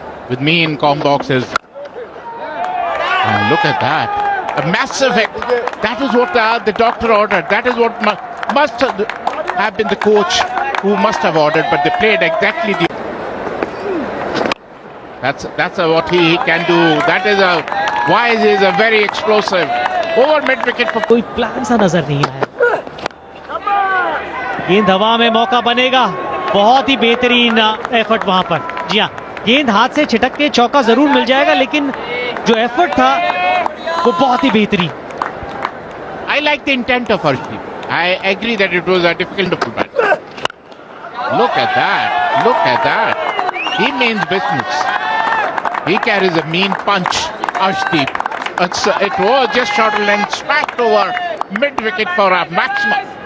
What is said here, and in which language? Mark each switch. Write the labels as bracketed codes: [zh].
[en] With me in com boxes. And look at that. A massive hit. That is what the doctor ordered. That is what must have been the coach who must have ordered, but they played exactly the. That's what he can do. That is why he is a very explosive. Over mid wicket for. [hi] कोई plan सा नजर नहीं आया. गेंद हवा में, मौका बनेगा. बहुत ही बेहतरीन एफर्ट वहां पर. जी हाँ, गेंद हाथ से छिटक के चौका जरूर मिल जाएगा, लेकिन जो एफर्ट था वो बहुत ही बेहतरीन. [en] I like the intent of Harshdeep. I agree that it was a difficult bat. Look at that. Look at that. He means business. He carries a mean punch, Harshdeep. It was just shuttled and smacked over mid-wicket for a maximum.